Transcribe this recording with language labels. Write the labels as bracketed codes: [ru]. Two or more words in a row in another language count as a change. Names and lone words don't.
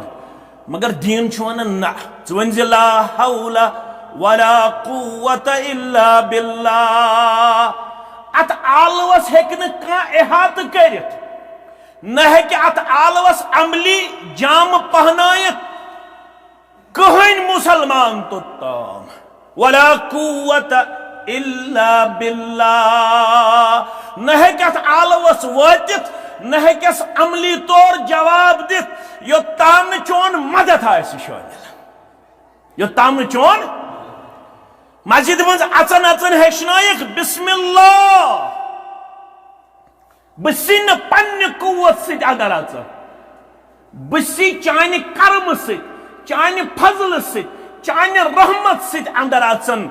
[ks] मगर दीन वन ना वन [ar] لا حول ولا قوة إلا بالله. [ks] अत आलवस हेक अहात करित, न हेक अत आलवस अमली जाम पहनायत कहन मुसलमान तोत्ताम। [ar] ولا قوة إلا بالله. [ks] न हेक अत आलवस वातित, न हेकस अमली तौर जवाब दित योत्ताम चोन मदद आसि शामिल, योत्ताम चोन मस्जिद मज अचन अचन हेचनायक बिस्मिल्लाह, बसी न पन्ने कुव्वत सित अगर अच, बसी चाने कर्म सित, चाने फजल सित, चाने रहमत सित अंदर अचन।